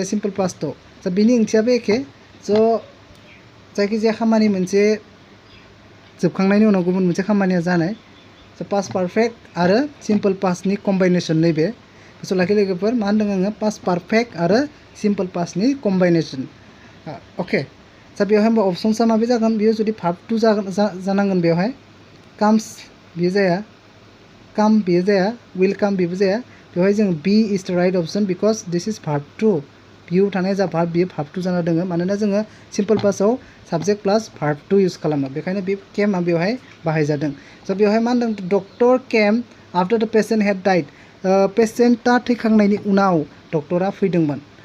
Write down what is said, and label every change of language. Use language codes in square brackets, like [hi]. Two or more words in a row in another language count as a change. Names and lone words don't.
[en] simple past [brx] स' बिनि ओंथियाबो एखे स' जायखिजाया खामानि मोनसे जोबखांनायनि उनाव गुबुन मोनसे खामानिया जानाय स' [en] past perfect [brx] आरो [en] simple past combination [brx] नैबे स' लाखि लोगोफोर मा होनदों आङो [en] past perfect [brx] आरो [en] simple past combination [brx] अके स' बेवहाय होमबा अपसन्सआ माबे जागोन बियो जुदि [en] verb two [brx] जानांगोन बेवहाय काम्स बियो जाया काम बियो जाया [en] will come [brx] बेबो जाया बेवहाय जों [en] b is the right option because this is verb two [brx] बिउ थानाय जा भार्ब बियो [en] verb two [brx] जाना दङ मानोना जोङो [en] simple past subject plus verb two use [brx] खालामो बेखायनो बे केमआ बेवहाय बाहायजादों स' बेवहाय मा होनदों [en] doctor came after the patient had died [brx] पेशेन्टआ थैखांनायनि उनाव डक्टरा फैदोंमोन